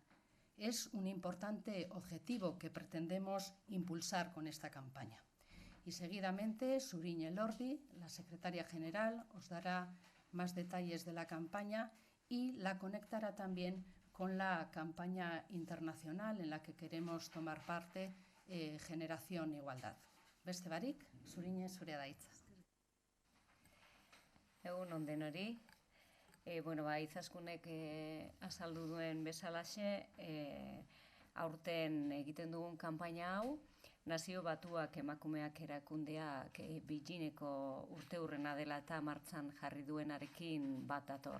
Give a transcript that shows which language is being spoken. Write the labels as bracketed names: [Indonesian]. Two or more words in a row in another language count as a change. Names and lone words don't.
[Spanish] Es un importante objetivo que pretendemos impulsar con esta campaña. Y seguidamente, Zuriñe Elordi, la secretaria general, os dará más detalles de la campaña y la conectará también con la campaña internacional en la que queremos tomar parte, Generación Igualdad. [Basque] Beste barik, Zuriñe, zurea da hitza. Egun on denori. Izaskunek azaldu duen bezalaxe, aurten egiten dugun kanpaina hau, Nazio Batuak emakumeak erakundeak Beijingeko urteurrena dela eta martxan jarri duenarekin bat dator.